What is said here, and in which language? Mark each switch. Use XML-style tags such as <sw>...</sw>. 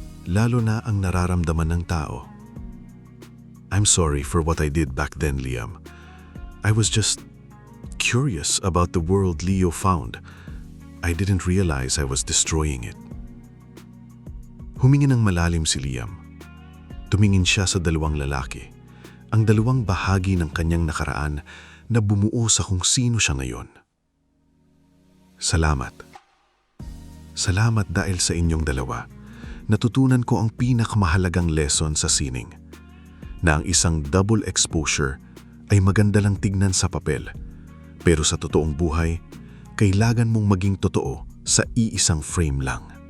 <tl>Lalo na ang nararamdaman ng tao.</tl> <en>I'm sorry for what I did back then, Liam. I was just curious about the world Leo found. I didn't realize I was destroying it.</en> <tl>Humingi ng malalim si Liam. Tumingin siya sa dalawang lalaki, ang dalawang bahagi ng kanyang nakaraan na bumuo sa kung sino siya ngayon. Salamat. Salamat dahil sa inyong dalawa. Natutunan ko ang pinakamahalagang lesson sa sining, na ang isang double exposure ay maganda lang tignan sa papel, pero sa totoong buhay, kailangan mong maging totoo sa iisang frame lang.</tl>